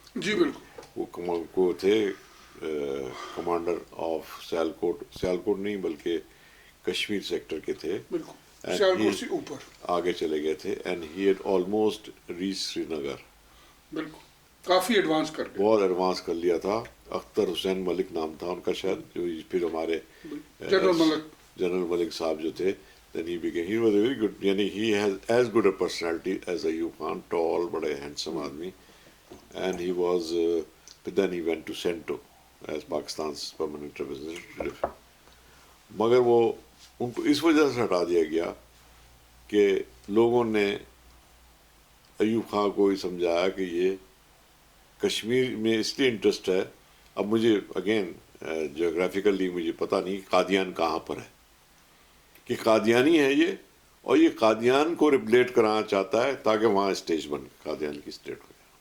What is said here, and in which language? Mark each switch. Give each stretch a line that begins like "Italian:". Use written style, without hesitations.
Urdu: جی بالکل. وہ تھے کمانڈر آف سیالکوٹ نہیں بلکہ کشمیر سیکٹر کے تھے, بالکل سیالکوٹ سے اوپر آگے چلے گئے تھے,
English: And he had almost reach Srinagar.
Urdu: بالکل کافی ایڈوانس کر گئے, بہت ایڈوانس کر لیا تھا. اختر حسین ملک نام تھا ان کا شاید, جو پھر ہمارے جنرل ملک صاحب جو تھے,
English: then he became, he was a very good,
Urdu: یعنی
English: he has as good a personality as Ayub Khan, tall,
Urdu: بڑے
English: handsome
Urdu: آدمی,
English: and he was then he went to CENTO as Pakistan's permanent representative.
Urdu: مگر وہ ان کو اس وجہ سے ہٹا دیا گیا کہ لوگوں نے ایوب خان کو یہ سمجھایا کہ یہ کشمیر میں اس لیے انٹرسٹ ہے. اب مجھے اگین جغرافیکلی مجھے پتہ نہیں قادیان کہاں پر ہے, کہ قادیانی ہے یہ, اور یہ قادیان کو ریپلیٹ کرانا چاہتا ہے تاکہ وہاں اسٹیج بن قادیان کی اسٹیٹ ہو.